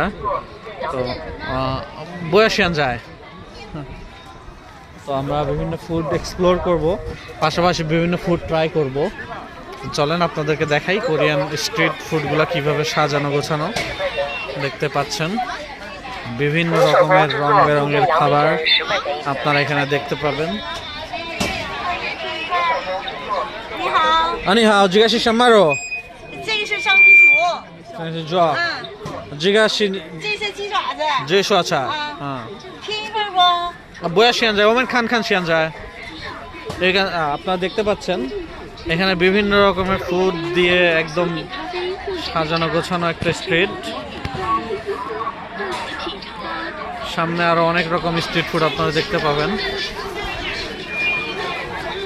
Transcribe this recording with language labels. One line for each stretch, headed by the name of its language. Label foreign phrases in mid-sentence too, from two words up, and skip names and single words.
Bangla: তো বয়াসিয়ান যায়, তো আমরা বিভিন্ন
English: food explore
Bangla: করব, পাশাপাশি বিভিন্ন
English: food try
Bangla: করব। চলেন আপনাদেরকে দেখাই
English: Korean street foods
Bangla: কিভাবে সাজানো গোছানো। দেখতে পাচ্ছেন বিভিন্ন রকমের রং বেরঙের খাবার আপনারা এখানে দেখতে পাবেন।
Chinese: 你好，你好，这个是什么肉？这个是上皮鼠，这是猪，嗯，这个是这是鸡爪子，这是说啥？啊，拼一份不？不要现在，我们看看现在。
Bangla: এখানে আপনারা দেখতে পাচ্ছেন এখানে বিভিন্ন রকমের ফুড দিয়ে একদম সাজানো গোছানো একটা স্ট্রিট। সামনে আরো অনেক রকম
English: street food
Bangla: আপনারা দেখতে পাবেন।